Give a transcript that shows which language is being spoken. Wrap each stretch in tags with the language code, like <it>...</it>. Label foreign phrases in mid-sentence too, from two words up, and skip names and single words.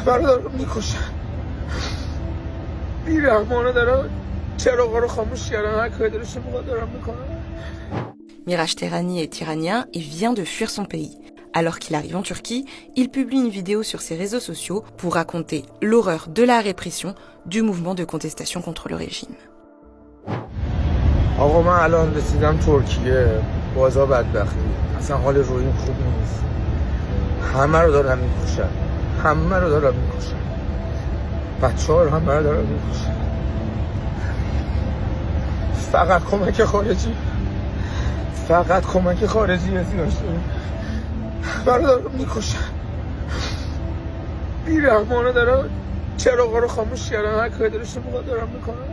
<fa>برادر میکشن، بیرحمانه دارن چراغا رو خاموش کردن، هر کاری دلشون میخواد دارن میکنن.</fa> <fr>Miraç Tehrani est iranien et vient de fuir son pays. Alors qu'il arrive en Turquie, il publie une vidéo sur ses réseaux sociaux pour raconter l'horreur de la répression du mouvement de contestation contre le régime.</fr> <fa>آقا من الان رسیدم ترکیه، بازا بدبختی، اصلا حال رویم خوب نیست، همه رو دارن میکشن، همه رو دارن میکشن، بچه ها رو همه رو دارن میکشن. فقط کمک خارجی، فقط کمک خارجی هستی داشته برادر رو میکشن، بیرحمانه دارن چراغا رو خاموش کردن، هر کاری دلشون میخواد دارن میکنن.</fa>